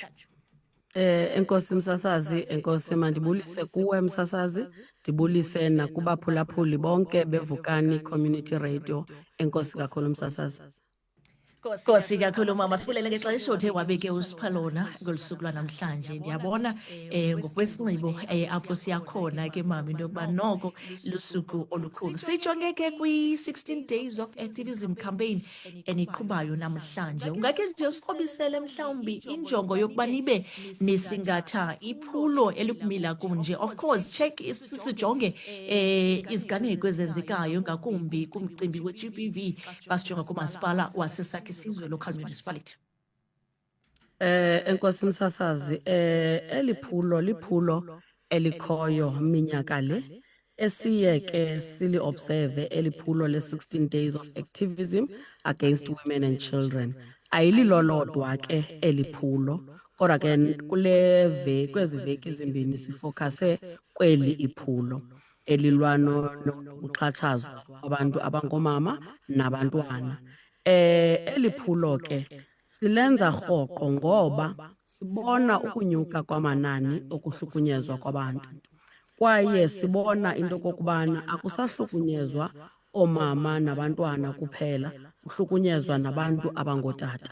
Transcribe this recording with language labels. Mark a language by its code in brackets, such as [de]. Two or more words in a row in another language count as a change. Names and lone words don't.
[xh] Enkosi msasazi, enkosi mandibulise kuwe msasazi, ndibulise nakubaphulaphuli bonke bevukani [en] community radio. [xh] Enkosi kakhulu msasazi. Nkosi kakhulu mama, sibulele ngexesha othe wabeke usiphalona ngolusuku lwanamhlanje. Ndiyabona ngokwesinxibo apho siyakhona ke mama into yokuba noko lusuku olukhulu. Sijonge ke kwi- [en] 16 days of activism campaign [xh] eniqhubayo namhlanje. Ungake nje usikrobisele mhlawumbi injongo yokuba nibe nisingatha iphulo elikumila kunje. [en] Of course check [xh] sijonge iziganeko ezenzekayo ngakumbi kumcimbi we-GBV basijonga kumasipala wasesakhe isizwe [en] local municipality. [xh] Enkosi msasazi, liphulo elikhoyo minyaka le esiye ke sili observe eliphulo le- [en] 16 days of activism against women and children. [xh] Ayililolodwa ke eliphulo, kodwa ke kwezi veki ezimbini sifokase kweli iphulo elilwano nokuxhatshazwa abantu abangoomama nabantwana. Eliphulo ke silenza rhoqo ngoba sibona ukunyuka kwamanani okuhlukunyezwa kwabantu, kwaye sibona into kokubana akusahlukunyezwa oomama nabantwana kuphela, kuhlukunyezwa nabantu abangootata.